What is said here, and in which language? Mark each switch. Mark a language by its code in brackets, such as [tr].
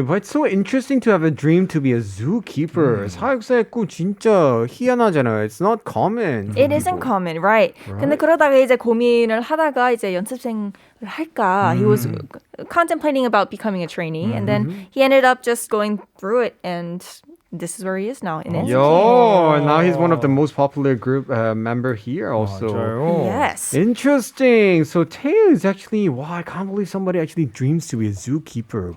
[en] But it's so interesting to have a dream to be a zookeeper. [ko] 사육사의 꿈 진짜 희한하잖아요. [en] It's not common. It isn't common, right? [ko] 근데 그러다가 이제 고민을 하다가 이제 연습생을 할까? [en] He was contemplating about becoming a trainee, and then he ended up just going through it, and this is where he is now in NCT. Yo, now he's one of the most popular group member here also. [ko] 맞아요. [en] Yes. Interesting. So Tae is actually, wow, I can't believe somebody actually dreams to be a zookeeper.